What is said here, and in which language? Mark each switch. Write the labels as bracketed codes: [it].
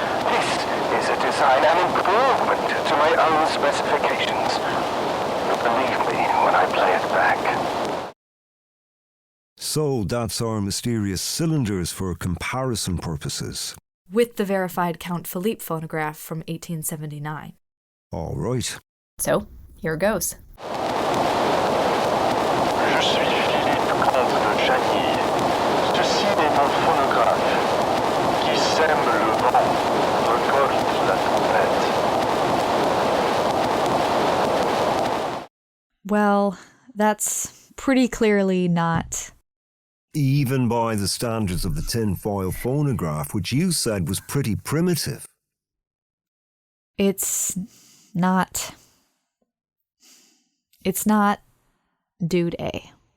[en] This is a design and improvement to my own specifications. Believe me when I play it back. So that's our mysterious cylinders for comparison purposes. With the verified Count Philippe phonograph from 1879. All right. So, here goes. [fr] Je suis Philippe, comte de Jagny. Ceci est mon phonographe, qui sème le vent, récolte la tempête. [en] Well, that's pretty clearly not... Even by the standards of the tinfoil phonograph, which you said was pretty primitive. It's not Dude A.